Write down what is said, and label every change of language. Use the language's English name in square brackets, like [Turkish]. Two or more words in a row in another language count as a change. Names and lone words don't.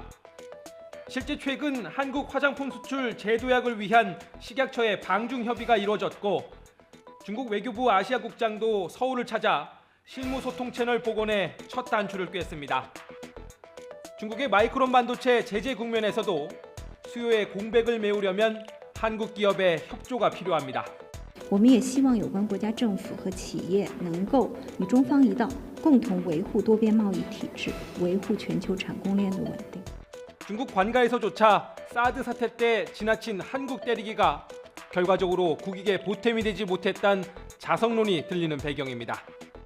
[Korean] 실제 최근 한국 화장품 수출 제도약을 위한 식약처의 방중 협의가 이루어졌고 중국 외교부 아시아국장도 서울을 찾아 실무소통 채널 복원에 첫 단추를 꿰습니다. 중국의 마이크론 반도체 제재 국면에서도 수요의 공백을 메우려면 한국 기업의 협조가 필요합니다. [Chinese] 我们也希望有关国家政府和企业能够与中方一道，共同维护多边贸易体制，维护全球产供链的稳定。 [Korean] 중국 관가에서조차 사드 사태 때 지나친 한국 때리기가 결과적으로 국익에 보탬이 되지 못했다는 자성론이 들리는 배경입니다.